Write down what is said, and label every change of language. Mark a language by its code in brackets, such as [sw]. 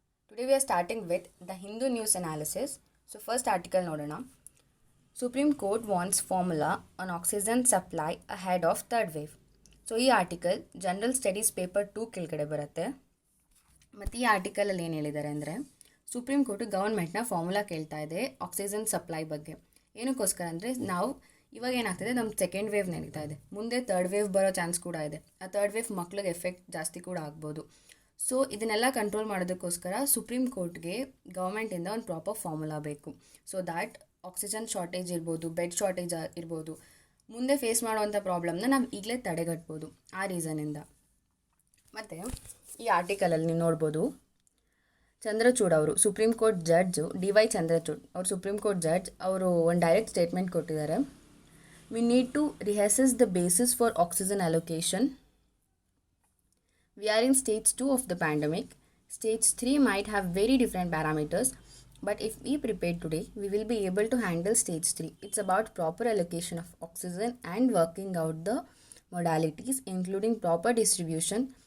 [en] Today we are starting with the Hindu news analysis. So first article [kn] nodana. [en] Supreme Court wants formula on oxygen supply ahead of third wave. [kn] So ಈ article general studies paper 2 ಕೆಳಗಡೆ ಬರುತ್ತೆ. ಮತ್ತು ಈ ಆರ್ಟಿಕಲಲ್ಲಿ ಏನು ಹೇಳಿದ್ದಾರೆ ಅಂದರೆ supreme court ಗೌರ್ಮೆಂಟ್ನ formula ಕೇಳ್ತಾ ಇದೆ ಆಕ್ಸಿಜನ್ ಸಪ್ಲೈ ಬಗ್ಗೆ. ಏನಕ್ಕೋಸ್ಕರ ಅಂದರೆ ನಾವು ಇವಾಗ ಏನಾಗ್ತಿದೆ, ನಮ್ಮ ಸೆಕೆಂಡ್ ವೇವ್ ನಡೀತಾ ಇದೆ, ಮುಂದೆ ಥರ್ಡ್ ವೇವ್ ಬರೋ ಚಾನ್ಸ್ ಕೂಡ ಇದೆ. ಆ ಥರ್ಡ್ ವೇವ್ ಮಕ್ಳಿಗೆ ಎಫೆಕ್ಟ್ ಜಾಸ್ತಿ ಕೂಡ ಆಗ್ಬೋದು. ಸೊ ಇದನ್ನೆಲ್ಲ ಕಂಟ್ರೋಲ್ ಮಾಡೋದಕ್ಕೋಸ್ಕರ ಸುಪ್ರೀಂ ಕೋರ್ಟ್ಗೆ ಗೌರ್ಮೆಂಟಿಂದ ಒಂದು ಪ್ರಾಪರ್ ಫಾರ್ಮುಲಾ ಬೇಕು. ಸೊ ದ್ಯಾಟ್ ಆಕ್ಸಿಜನ್ ಶಾರ್ಟೇಜ್ ಇರ್ಬೋದು, ಬೆಡ್ ಶಾರ್ಟೇಜ್ ಇರ್ಬೋದು, ಮುಂದೆ ಫೇಸ್ ಮಾಡುವಂಥ ಪ್ರಾಬ್ಲಮ್ನ ನಾವು ಈಗಲೇ ತಡೆಗಟ್ಬೋದು ಆ ರೀಸನಿಂದ. ಮತ್ತು ಈ ಆರ್ಟಿಕಲಲ್ಲಿ ನೀವು ನೋಡ್ಬೋದು, ಚಂದ್ರಚೂಡ್ ಅವರು supreme court judge DY Chandrachud ಅವರು ಸುಪ್ರೀಂ ಕೋರ್ಟ್ ಜಡ್ಜ್ ಅವರು ಒಂದು ಡೈರೆಕ್ಟ್ ಸ್ಟೇಟ್ಮೆಂಟ್ ಕೊಟ್ಟಿದ್ದಾರೆ. [en] We need to reassess the basis for oxygen allocation. We are in stage 2 of the pandemic. Stage 3 might have very different parameters, but if we prepare today, we will be able to handle stage 3. It's about proper allocation of oxygen and working out the modalities, including proper distribution.